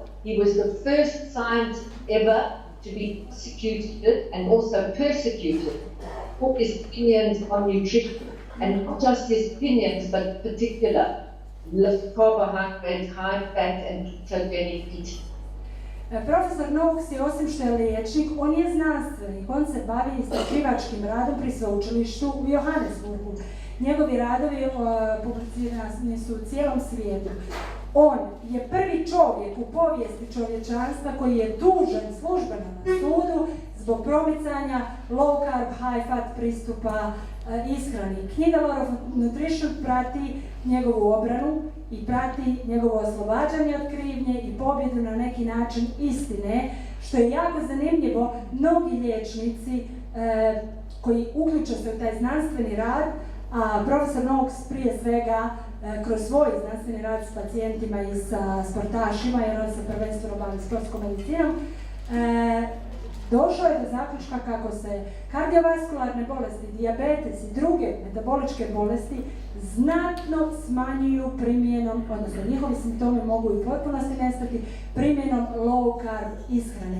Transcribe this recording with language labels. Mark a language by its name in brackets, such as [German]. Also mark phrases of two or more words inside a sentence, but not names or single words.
[English] He was the first scientist ever to be prosecuted and also persecuted for his opinions on nutrition, and not just his opinions, but particular low carbohydrate, high fat, and ketogenic eating. [Croatian] Profesor Noakes je, osim što je liječnik, on je znanstvenik, on se bavi istraživačkim radom pri sveučilištu u Johannesburgu. Njegovi radovi publicirani su u cijelom svijetu. On je prvi čovjek u povijesti čovječanstva koji je tužen službeno na sudu zbog promicanja [English] low carb, high fat [Croatian] pristupa ishrani. Knjiga Law of Nutrition prati njegovu obranu i prati njegovo oslobađanje od krivnje i pobjedu na neki način istine, što je jako zanimljivo. Mnogi liječnici koji uključe se u taj znanstveni rad, a profesor Noakes prije svega kroz svoj znanstveni rad s pacijentima i sa sportašima, jer on se prvenstveno bavi sportskom medicinom, došao je do zaključka kako se kardiovaskularne bolesti, dijabetes i druge metaboličke bolesti znatno smanjuju primjenom, odnosno njihovi simptomi mogu i potpunosti nestati primjenom [English] low carb [Croatian] ishrane.